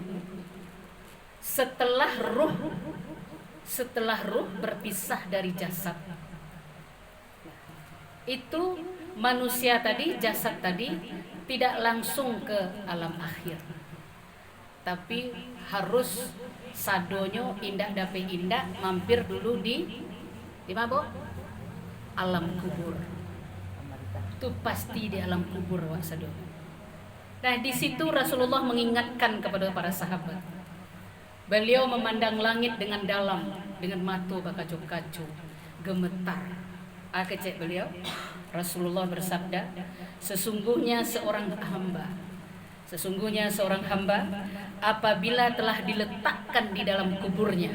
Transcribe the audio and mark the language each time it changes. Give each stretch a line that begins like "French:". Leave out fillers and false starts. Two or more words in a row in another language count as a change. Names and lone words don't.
Indonesian: Setelah ruh berpisah dari jasad, itu manusia tadi, jasad tadi tidak langsung ke alam akhir, tapi harus
Minangkabau: sadonyo indak dape indak
Indonesian: mampir dulu di mana Bu? Alam kubur. Itu pasti di alam kubur
Minangkabau: wak sado.
Indonesian: Nah di situ Rasulullah mengingatkan kepada para sahabat. Beliau memandang langit dengan dalam, dengan mata bakacu-kacu, gemetar.
Minangkabau: Kecek beliau, Rasulullah bersabda, sesungguhnya seorang hamba apabila telah diletakkan di dalam kuburnya.